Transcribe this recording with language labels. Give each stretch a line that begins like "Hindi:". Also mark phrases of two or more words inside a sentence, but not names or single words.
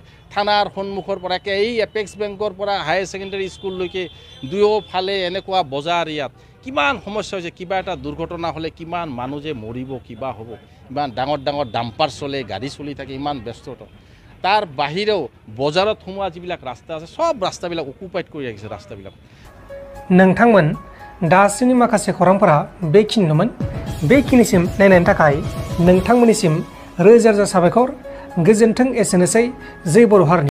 Assamese: থানাৰ সন্মুখৰ পৰা এই এপেক্স বেংকৰ পৰা হায়াৰ ছেকেণ্ডেৰী স্কুললৈকে দুয়োফালে এনেকুৱা বজাৰ ইয়াত কিমান সমস্যা হৈছে। কিবা এটা দুৰ্ঘটনা হ'লে কিমান মানুহ যে মৰিব কিবা হ'ব। ইমান ডাঙৰ ডাঙৰ ডাম্পাৰ চলে গাড়ী চলি থাকে ইমান ব্যস্ততা। তাৰ বাহিৰেও বজাৰত সোমোৱা যিবিলাক ৰাস্তা আছে সব ৰাস্তাবিলাক অকুপাইড কৰি ৰাখিছে ৰাস্তাবিলাক।
Bodo: नोंथांमोन दासिमनि माखासे खौरांफोरा बेखिनिनोमोन। बेखिनिसिम नायनायनि थाखाय नोंथांमोननिसिम रोजा रोजा साबायखर। गोजोन्थों एसेनोसै। जै बर' हारिनि